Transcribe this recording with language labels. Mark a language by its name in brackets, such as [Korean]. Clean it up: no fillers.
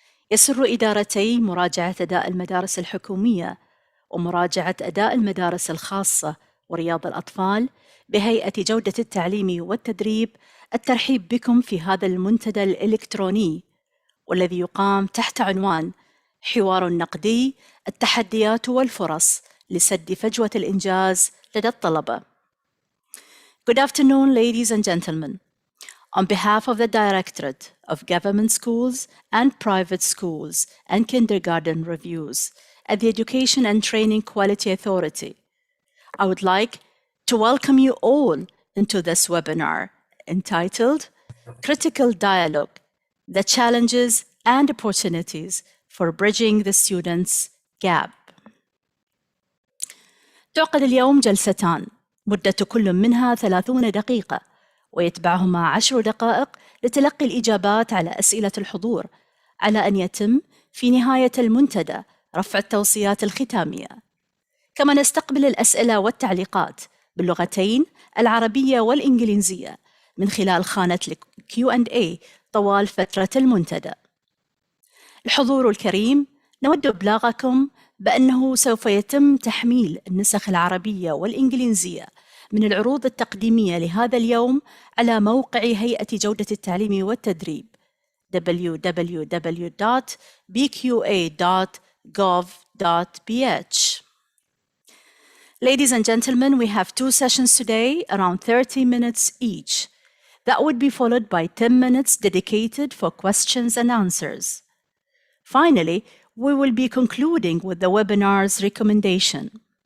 [Arabic] يسر إدارتي مراجعة أداء المدارس الحكومية ومراجعة أداء المدارس الخاصة ورياض الأطفال بهيئة جودة التعليم والتدريب الترحيب بكم في هذا المنتدى الإلكتروني، والذي يقام تحت عنوان حوار نقدي: التحديات والفرص لسد فجوة الإنجاز لدى الطلبة. [English] Good afternoon, ladies and gentlemen. On behalf of the Directorate of Government Schools and Private Schools and Kindergarten Reviews at the Education and Training Quality Authority, I would like to welcome you all into this webinar entitled Critical Dialogue: The Challenges and Opportunities for Bridging the Students' Gap. [Arabic] تعقد اليوم جلستان مدة كل منها 30 دقيقة، ويتبعهما 10 دقائق لتلقي الإجابات على أسئلة الحضور، على أن يتم في نهاية المنتدى رفع التوصيات الختامية. كما نستقبل الأسئلة والتعليقات باللغتين العربية والإنجليزية من خلال خانة Q&A طوال فترة المنتدى. الحضور الكريم، نود إبلاغكم بأنه سوف يتم تحميل النسخ العربية والإنجليزية من العروض التقديمية لهذا اليوم على موقع هيئة جودة التعليم والتدريب www.bqa.gov.bh. [English] Ladies and gentlemen, we have 2 sessions today, around 30 minutes each. That would be followed by 10 minutes dedicated for questions and answers. Finally, we will be concluding with the webinar's recommendation.